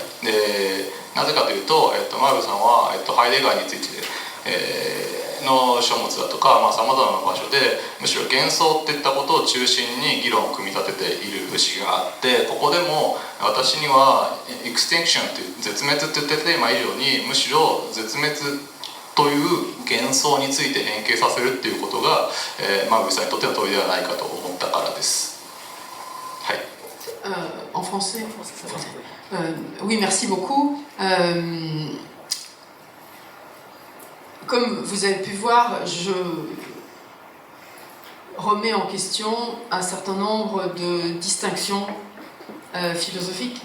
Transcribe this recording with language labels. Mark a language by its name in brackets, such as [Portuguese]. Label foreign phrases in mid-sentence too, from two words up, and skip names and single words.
[Japanese] でなぜかというと、マルブさんは、ハイデガーについて、の書物だとかさまざまな場所でむしろ幻想っていったことを中心に議論を組み立てている節があって、ここでも私にはエクステンクションという絶滅っていったテーマ以上にむしろ絶滅という幻想について変形させるっていうことが、マルブさんにとっての問いではないかと思ったからです。はい。 [French] En français, oui, merci beaucoup. Comme vous avez pu voir, je remets en question un certain nombre de distinctions philosophiques.